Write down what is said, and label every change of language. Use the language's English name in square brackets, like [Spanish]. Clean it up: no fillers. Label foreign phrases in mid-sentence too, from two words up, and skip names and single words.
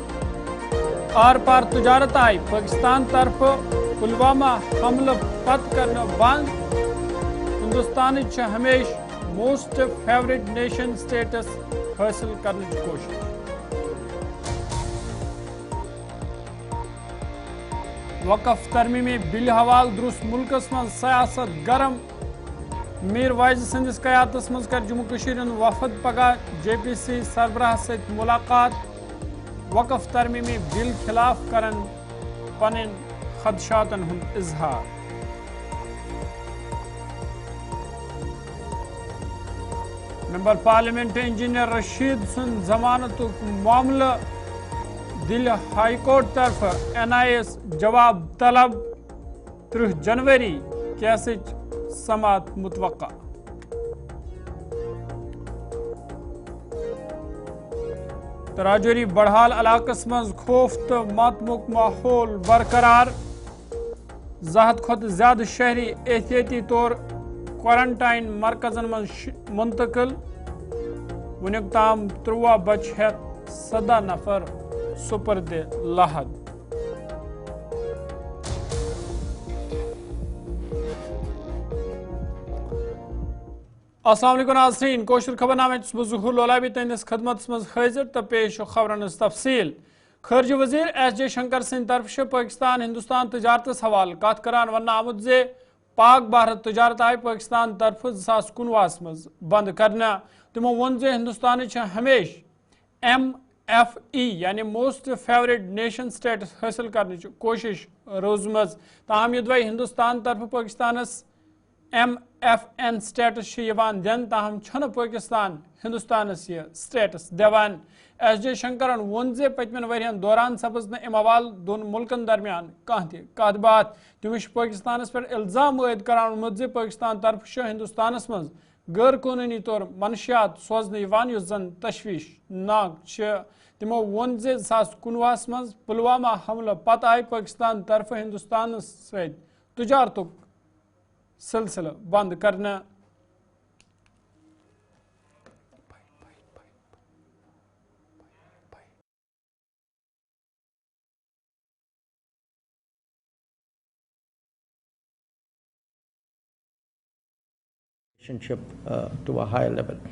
[Kashmiri] आर पार तजारत आई पाकिस्तान तरफ पुलवामा हमल पत करना बंद। हिंदुस्तान हमेश [English] most favourite nation status [Urdu] حاصل کرنے کی کوشش. [Kashmiri] वक़फ़ तरमीमी बिल हवाल दुरुस्त मुल्कस मं सियासत गरम। मीर वाइज संदिस क़यादतस मं कर जम्मू कश्मीर वफद पगह JPC सरबराह सत मुलाकात। वक़फ़ तरमीमी बिल खिलाफ करन पनिन खदशातन हुंद इजहार। मेंबर पार्लियामेंट इंजीनियर रशीद सुन जमानत मामला दिल हाई कोर्ट तरफ NIS जवाब तलब। 30 जनवरी केसच समात मुतवक्का। तराजोरी बड़हाल इलाकस मं खौफ तो मातमुक माहौल बरकरार। 100 खोत ज्यादा शहरी एहतियाती तौर क्वारंटाइन मरकजन मं मुंतकिल। वुनिक ताम 13 बच हेत 17 नफर सुपर्द लहद। अस्सलाम वालेकुम नाज़रीन, कोशर खबरनामे ज़ुहूर लोलाबी तुंदिस खदमत मं हाजिर तो पेश खबरन तफसील। खर्ज वजीर एस जे शंकर सिंह तरफ पाकिस्तान हिंदुस्तान तजारतस हवाल कत करान वन आमुत जे पाक भारत तजारत आई पाकिस्तान तरफ 2019 मं बंद करना। तमो वोन जे हिंदुस्तान हमेश MFE यानी [English] most favourite nation status [Urdu] حاصل کرنے کی کوشش [Kashmiri] रोजमज। ताहम युद्ध हिंदुस्तान तरफ पाकिस्तानस MFN स्टेटस दिन ताहम छन पाकिस्तान हिंदुस्तानस यह स्टेटस दिवान। एस जे शंकरन वोन जे पतमन वरियन दौरान सपज न अमवाल दोन मुल्कन दरमियान कह कत बात। तम पाकिस्तानस पे इल्जाम आयद करान जे पाकिस्तान तरफ हिंदुस्तानस मं गैर कानूनी तौर मनशियात सोजन युस जन तशवीशनाक। तमो वोन जे 2019 मं पुलवामा हमला पत आई पाकिस्तान तरफ हिंदुस्तान सत तजारतुक सिलसिला बंद करना। [English] to a higher level.